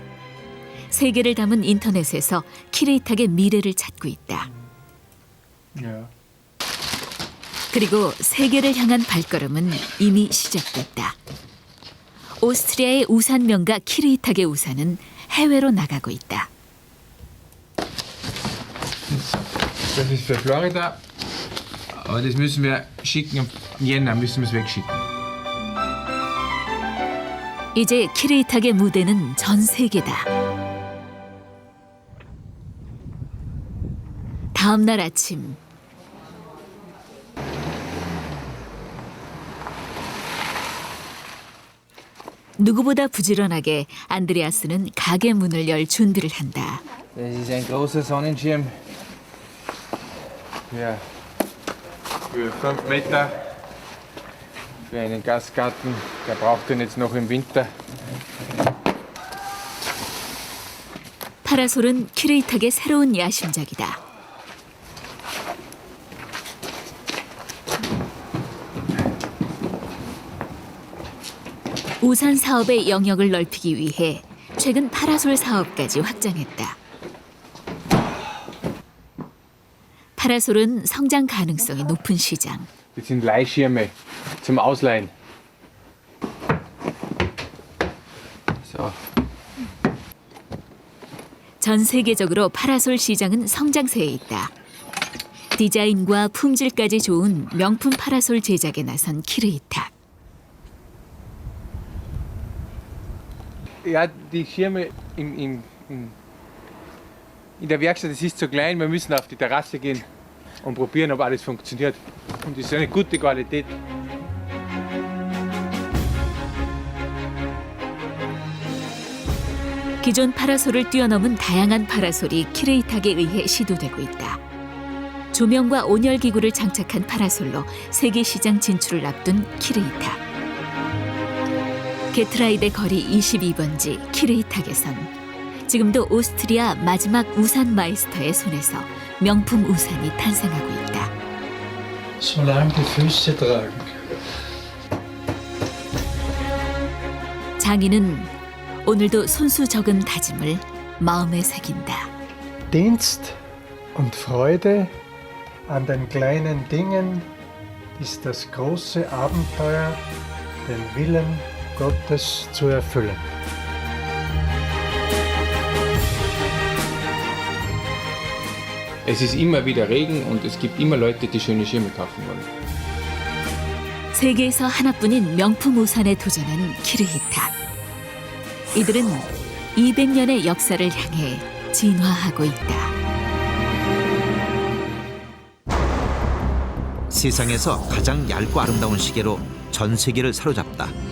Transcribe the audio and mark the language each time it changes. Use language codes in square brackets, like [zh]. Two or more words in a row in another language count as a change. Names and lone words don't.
[ko] 세계를 담은 인터넷에서 키르이탁의 미래를 찾고 있다. 그리고 세계를 향한 발걸음은 이미 시작됐다. 오스트리아의 우산 명가 키르이탁의 우산은 해외로 나가고 있다. [de] Das ist für Florida, aber das müssen wir schicken. Im Jänner müssen wir es wegschicken. [ko] 이제 키르이탁의 무대는 전 세계다. 다음 날 아침. 누구보다 부지런하게 안드레아스는 가게 문을 열 준비를 한다. [de] Das ist ein großer Sonnenschirm. Ja, für 5 Meter. Für einen Gastgarten. Der braucht den jetzt noch im Winter. [ko] 파라솔은 키르이탁의 새로운 야심작이다. 우산 사업의 영역을 넓히기 위해 최근 파라솔 사업까지 확장했다. 파라솔은 성장 가능성이 높은 시장. [de] Das sind Leihschirme zum Ausleihen. So. [ko] 전 세계적으로 파라솔 시장은 성장세에 있다. 디자인과 품질까지 좋은 명품 파라솔 제작에 나선 키르이탁. [de] Ja, die Schirme in der Werkstatt, das ist zu klein, wir müssen auf die Terrasse gehen. und probieren, ob alles funktioniert. Und das ist eine gute Qualität. [ko] 기존 파라솔을 뛰어넘은 다양한 파라솔이 키레이탁에 의해 시도되고 있다. 조명과 온열 기구를 장착한 파라솔로 세계 시장 진출을 앞둔 키레이탁. 게트라이드 거리 22번지 키레이탁에선 지금도 오스트리아 마지막 우산 마이스터의 손에서 명품 우산이 탄생하고 있다. [de] Solange die Füße tragen. [ko] 장인은 오늘도 손수 적은 다짐을 마음에 새긴다. [de] Dienst und Freude an den kleinen Dingen ist das große Abenteuer, den Willen Gottes zu erfüllen. Es ist immer wieder Regen und es gibt immer Leute, die schöne Schirme kaufen wollen. [ko] 세계에서 하나뿐인 명품 우산에 도전한 키르히탁. 이들은 200년의 역사를 향해 진화하고 있다. 세상에서 가장 얇고 아름다운 시계로 전 세계를 사로잡다.